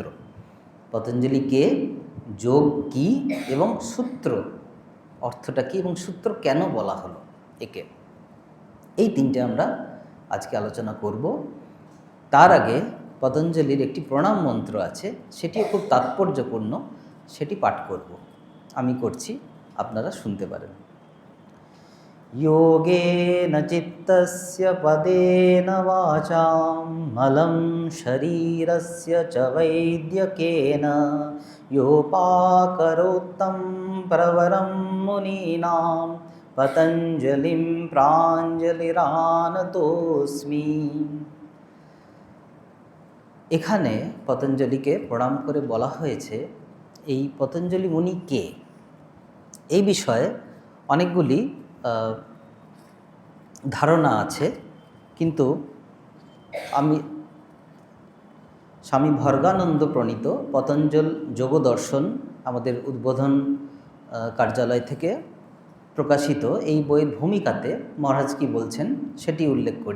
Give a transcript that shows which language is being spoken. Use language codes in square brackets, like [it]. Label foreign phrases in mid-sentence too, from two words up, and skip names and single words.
[bn] পতঞ্জলি কে, যোগ কি এবং সূত্র অর্থটা কী এবং সূত্র কেন বলা হলো একে, এই তিনটে আমরা আজকে আলোচনা করব। তার আগে পতঞ্জলির একটি প্রণাম মন্ত্র আছে, সেটিও খুব তাৎপর্যপূর্ণ, সেটি পাঠ করব। আমি করছি, আপনারা শুনতে পারেন। [sa] योगेन चित्तस्य पदेन वाचां मलं शरीरस्य च वैद्यकेन योपाकरोत्तं प्रवरं मुनीनां पतञ्जलिं प्राञ्जलिरानतोऽस्मि। [bn] এখানে পতঞ্জলিকে প্রণাম করে বলা হয়েছে এই পতঞ্জলি মুনি কে, এই বিষয়ে অনেকগুলি ধারণা আছে, কিন্তু আমি স্বামী ভর্গানন্দ প্রণীত পতঞ্জল যোগ দর্শন, আমাদের উদ্বোধন কার্যালয় থেকে প্রকাশিত এই বইয়ের ভূমিকাতে মহারাজ কি বলছেন সেটি উল্লেখ করি।